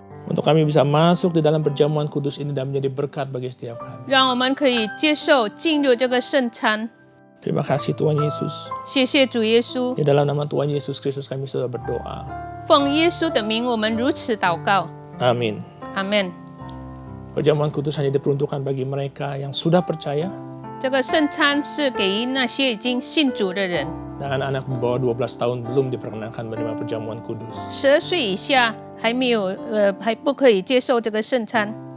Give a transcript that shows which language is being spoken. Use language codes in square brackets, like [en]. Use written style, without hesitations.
[id] Untuk kami bisa masuk di dalam perjamuan kudus ini dan menjadi berkat bagi setiap kami. [zh] 让我们可以接受进入这个圣餐。 [id] Terima kasih Tuhan Yesus. [zh] 谢谢主耶稣， [id] Di dalam nama Tuhan Yesus Kristus kami sudah berdoa. [zh] 奉耶稣的名，我们如此祷告， [id] Amin. [zh] 阿门。 [id] Perjamuan kudus hanya diperuntukkan bagi mereka yang sudah percaya [zh] 这个圣餐是给那些已经信主的人， [id] dan anak-anak di bawah 12 tahun belum diperkenankan menerima perjamuan kudus. [zh] 12岁以下还没有还不可以接受这个圣餐。